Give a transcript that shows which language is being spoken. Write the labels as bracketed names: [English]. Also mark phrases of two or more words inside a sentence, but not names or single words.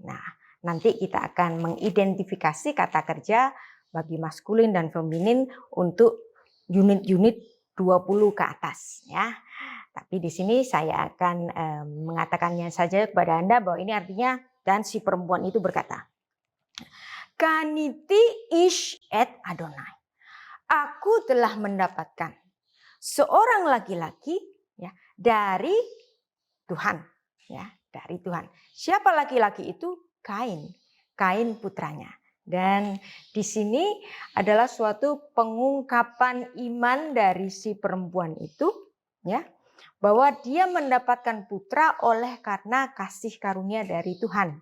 [Indonesian] Nah, nanti kita akan mengidentifikasi kata kerja bagi maskulin dan feminin untuk unit-unit 20 ke atas ya. Tapi di sini saya akan mengatakannya saja kepada Anda bahwa ini artinya dan si perempuan itu berkata, [Hebrew] קניתי איש את אדוני. [Indonesian] Aku telah mendapatkan seorang laki-laki ya dari Tuhan ya, dari Tuhan. Siapa laki-laki itu? Kain. Kain putranya. Dan di sini adalah suatu pengungkapan iman dari si perempuan itu ya, bahwa dia mendapatkan putra oleh karena kasih karunia dari Tuhan.